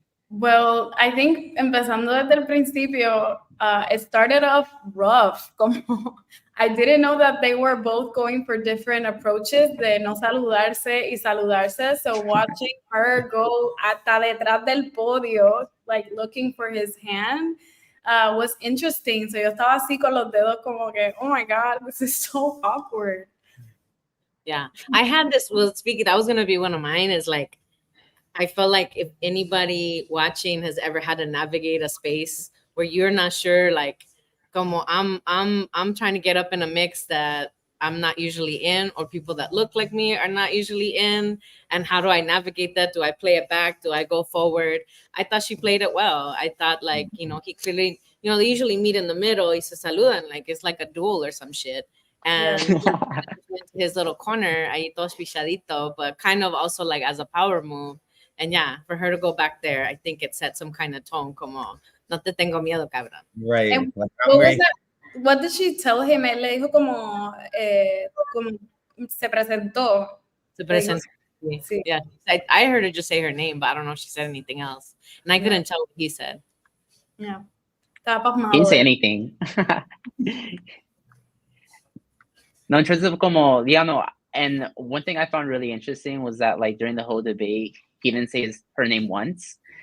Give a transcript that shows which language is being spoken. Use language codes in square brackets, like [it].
[en] Well, I think [es] empezando desde el principio, [en] it started off rough. Como I didn't know that they were both going for different approaches [es] de no saludarse y saludarse. [en] So watching her go [es] hasta detrás del podio, [en] like looking for his hand, was interesting. [es] So yo estaba así con los dedos como que, [en] oh my God, this is so awkward. Yeah, I had this, well, speaking, that was going to be one of mine, is like, I felt like if anybody watching has ever had to navigate a space where you're not sure, like, como I'm trying to get up in a mix that I'm not usually in, or people that look like me are not usually in, and how do I navigate that? Do I play it back? Do I go forward? I thought she played it well. I thought, like, he clearly, they usually meet in the middle, [es] y se saludan, [en] like it's like a duel or some shit. And his little corner, [es] ahí todo pichadito, [en] but kind of also like as a power move. And yeah, for her to go back there, I think it set some kind of tone, [es] como, no te tengo miedo, cabrón. [en] Right. And what did she tell him? [es] Él le dijo como se presentó. Se presentó. Sí. [en] Yeah, I heard her just say her name, but I don't know if she said anything else. And I couldn't tell what he said. Yeah. He didn't say anything. No, in terms of como, and one thing I found really interesting was that, like, during the whole debate, he didn't say her name once.